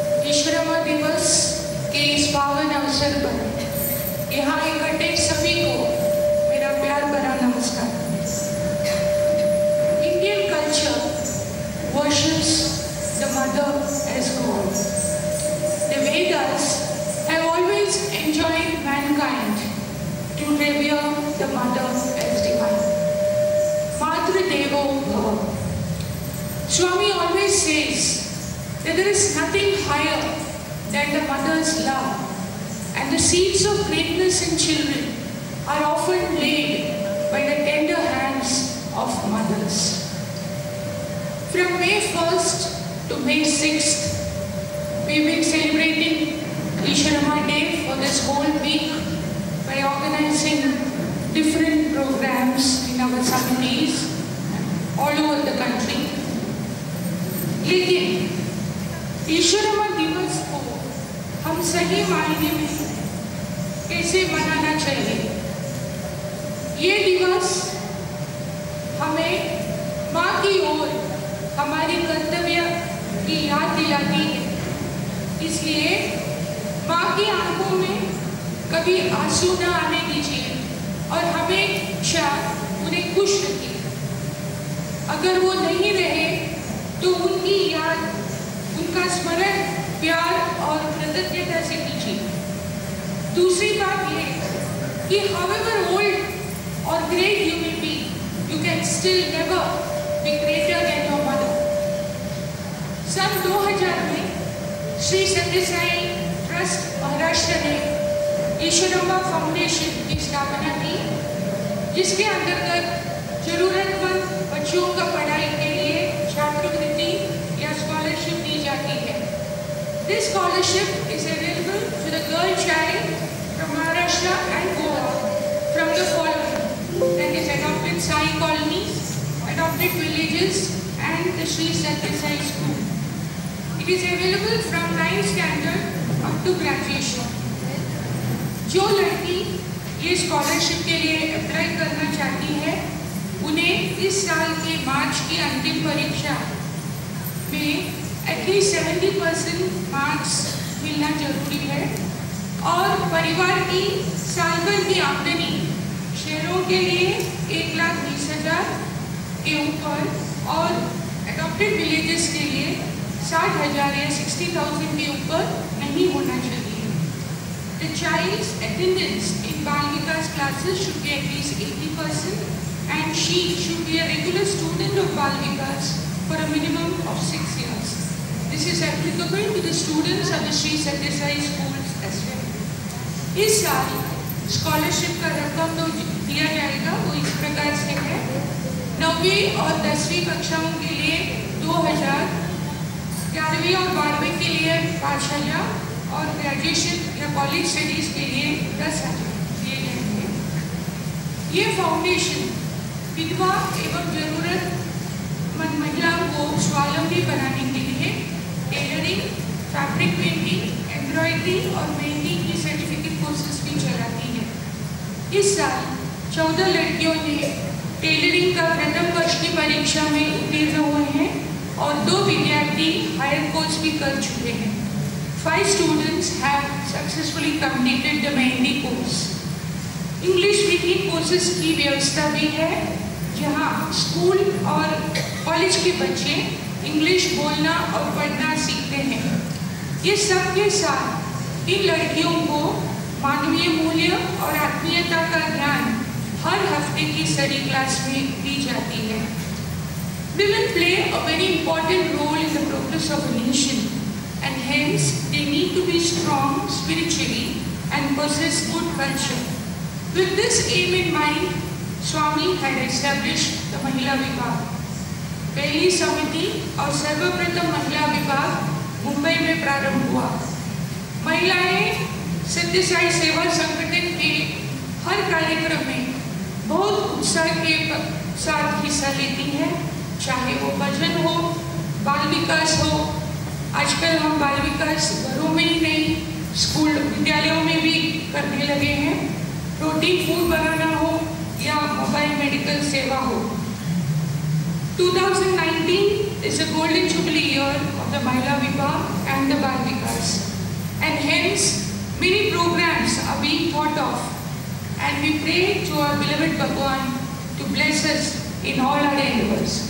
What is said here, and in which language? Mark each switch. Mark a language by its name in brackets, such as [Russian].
[Hindi] ईश्वरमा दिवस के इस पावन अवसर पर यहाँ इकट्ठे सभी को मेरा प्यार भरा नमस्कार। [English] Indian culture worships the mother as God. The Vedas have always enjoined mankind to revere the mother as divine. [Sanskrit] Matra Devo Bhava. [English] Swami always says that there is nothing higher than the mother's love, and the seeds of greatness in children are often laid by the tender hands of mothers. From May 1st to May 6th, we've been celebrating Eshwaramma Day for this whole week by organizing different programs in our communities all over the country. [Hindi] लेकिन ईश्वरमा दिवस को हम सही मायने में कैसे मनाना चाहिए? ये दिवस हमें माँ की ओर हमारे कर्तव्य की याद दिलाती है। इसलिए माँ की आंखों में कभी आंसू न आने दीजिए और हमेशा उन्हें खुश रखिए। अगर वो नहीं रहे तो उनकी याद, उनका स्मरण प्यार और कृतज्ञता से कीजिए। दूसरी बात ये कि [English] however old or great you may be, you can still never be greater than your mother. [Hindi] सन 2000 में श्री सत्य साई ट्रस्ट महाराष्ट्र ने ईश्वरम्मा फाउंडेशन की स्थापना की, जिसके अंतर्गत जरूरतमंद बच्चों का पढ़ाई के लिए छात्रवृत्ति या स्कॉलरशिप दी जाती है। [English] This scholarship is available to the girl child from Maharashtra and Goa from the following: that is adopted Sai colonies, adopted villages, and the Sri Satya Sai school. It is available from 9th standard up to graduation. [Hindi] जो लड़की ये scholarship के लिए apply करना चाहती है, उन्हें इस साल के मार्च की अंतिम परीक्षा में एटलीस्ट 70% मार्क्स मिलना जरूरी है और परिवार की साल भर की आमदनी शहरों के लिए 1,20,000 के ऊपर और एडॉप्टेड विलेजेस के लिए 60,000 या 60,000 के ऊपर नहीं होना चाहिए। [English] The child's attendance in Bal Vikas classes should be at least 80%. And she should be a regular student of Bal Vikas for a minimum of 6 years. This is applicable to the students of the Sri Satyasai schools as well. [Hindi] इस साल scholarship का रकम तो दिया जाएगा वो इस प्रकार से है। 9वीं और 10वीं कक्षाओं के लिए 2000, 11वीं और 12वीं के लिए 5000 और ग्रेजुएशन या कॉलेज स्टडीज के लिए 10,000 दिए जाएंगे। ये फाउंडेशन विधवा एवं जरूरतमंद महिलाओं को स्वावलंबी बनाने के लिए टेलरिंग, फैब्रिक पेंटिंग, एम्ब्रॉयडरी और मेहंदी की सर्टिफिकेट कोर्सेज भी चलाती है। इस साल 14 लड़कियों ने टेलरिंग का प्रथम वर्ष की परीक्षा में उत्तीर्ण हुए हैं और 2 विद्यार्थी हायर कोर्स भी कर चुके हैं। [English] 5 students have successfully completed the mehndi course. [Hindi] English speaking courses की व्यवस्था भी है, जहां स्कूल और कॉलेज के बच्चे इंग्लिश बोलना और पढ़ना सीखते हैं। ये सब के साथ इन लड़कियों को मानवीय मूल्य और आत्मीयता का ज्ञान हर हफ्ते की स्टडी क्लास में दी जाती है। [English] Women play a very important role in the progress of a nation, and hence they need to be strong spiritually and possess good culture. With this aim in mind, Swami had established the Mahila Vibhag। [Hindi] पहली समिति और सर्वप्रथम महिला विभाग मुंबई में प्रारंभ हुआ। महिलाएं सत्य साई सेवा संगठन के हर कार्यक्रम में बहुत उत्साह के साथ हिस्सा लेती हैं, चाहे वो भजन हो, बाल विकास हो। आजकल हम बाल विकास घरों में ही नहीं, स्कूल विद्यालयों में भी करने लगे हैं। प्रोटीन फूड बनाना हो या मोबाइल मेडिकल सेवा हो। [English] 2019 is a golden jubilee year of the Mahila Vibhag and the Bal Vikas, and hence many programs are being thought of, and we pray to our beloved Bhagwan to bless us in all our endeavors.